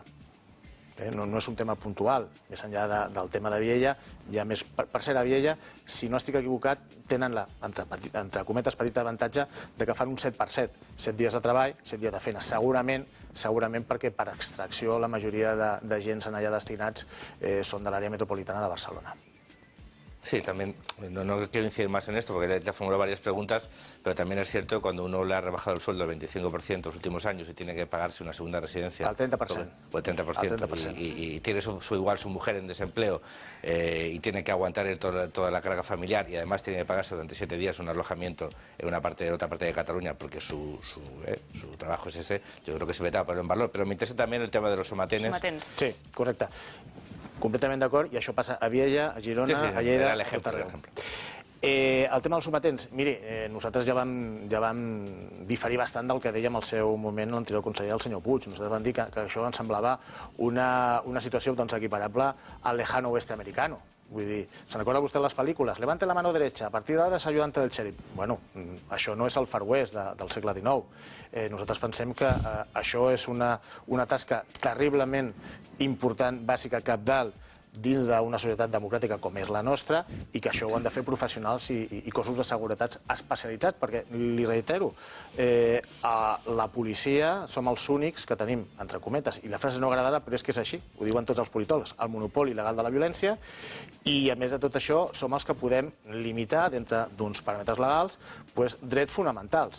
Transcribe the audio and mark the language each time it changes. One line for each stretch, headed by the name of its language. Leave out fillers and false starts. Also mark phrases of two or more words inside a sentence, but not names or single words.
Catalan: No és un tema puntual, més enllà del tema de Viella, ja més per ser a Viella, si no estic equivocat, tenen entre cometes petit avantatge de que fan un 7x7, 7 dies de treball, 7 dies de feina, segurament perquè per extracció la majoria d'agents allà destinats són de l'àrea metropolitana de Barcelona. Sí,
Spanish: también, no quiero incidir más en esto porque te formulado varias preguntas, pero también es cierto que cuando uno le ha rebajado el sueldo al 25% los últimos años y tiene que pagarse una segunda residencia... Al 30%. O el 30%. Y tiene igual su mujer en desempleo y tiene que aguantar toda la carga familiar y además tiene que pagarse durante 7 días un alojamiento en otra parte de Cataluña porque su trabajo es ese, yo creo que se vetaba ponerlo en valor. Pero me interesa también el tema de los somatenes.
Catalan: Sí, correcte. Completament d'acord, i això passa a Viella, a Girona, a Lleida, a tot arreu. El tema dels sometents, miri, nosaltres ja vam diferir bastant del que dèiem al seu moment l'anterior conseller, el senyor Puig. Nosaltres vam dir que això ens semblava una situació equiparable al
Spanish: lejano oeste americano.
Catalan: Vull dir, se'n recorda vostè les pel·lícules?
Spanish: Levante la mano derecha,
Catalan: a partir d'ara és ayudante del xèrif. Bueno, això no és el Far West del segle XIX. Nosaltres pensem que això és una tasca terriblement important, bàsica, cabdal, dins d'una societat democràtica com és la nostra i que això ho han de fer professionals i cossos de seguretat especialitzats, perquè, li reitero, la policia som els únics que tenim, entre cometes, i la frase no agradarà, però és que és així, ho diuen tots els politòlegs, el monopoli legal de la violència i, a més de tot això, som els que podem limitar, dintre d'uns paràmetres legals, drets fonamentals.